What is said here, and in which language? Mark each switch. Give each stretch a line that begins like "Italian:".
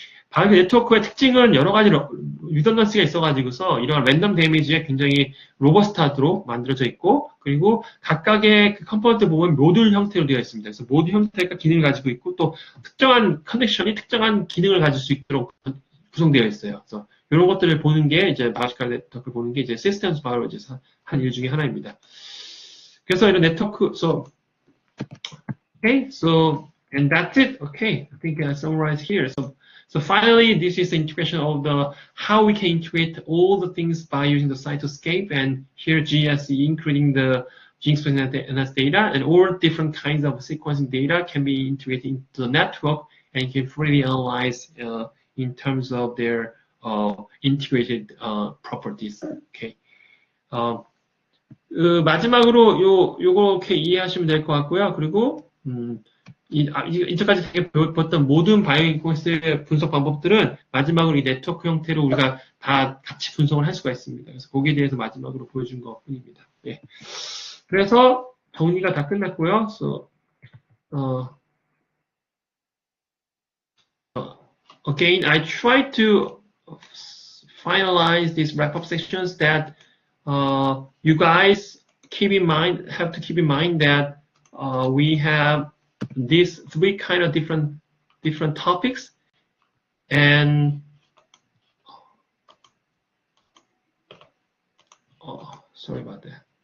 Korean: 바이오로지컬 네트워크의 특징은 여러 가지 리던던시가 있어가지고서 이런 랜덤 데미지에 굉장히 로버스트하도록 만들어져 있고, 그리고 각각의 그 컴포넌트 보면 모듈 형태로 되어 있습니다. 그래서 모듈 형태가 기능을 가지고 있고 또 특정한 커넥션이 특정한 기능을 가질 수 있도록 구성되어 있어요. 그래서 이런 것들을 보는 게 이제 바이오로지컬 네트워크를 보는 게 이제 시스템스 바이올로지에서 한 일 중에 하나입니다. 그래서 이런 네트워크,
English: okay, so, and that's it. Okay, I think I summarized here. So finally, this is the integration of how we can integrate all the things by using the cytoscape, and here GSE, including the gene expression NS data, and all different kinds of sequencing data can be integrated into the network and can freely analyze in terms of their integrated properties. Okay.
Korean: 마지막으로 요렇게 이해하시면 될 것 같고요. 그리고 이제까지 배웠던 모든 바이오인포메틱스의 분석 방법들은 마지막으로 이 네트워크 형태로 우리가 다 같이 분석을 할 수가 있습니다. 그래서 거기에 대해서 마지막으로 보여준 것 뿐입니다. 예. 그래서 정리가 다 끝났고요.
English: So, again, I try to finalize these wrap-up sections that you guys have to keep in mind that we have these three kind of different topics, and sorry about that.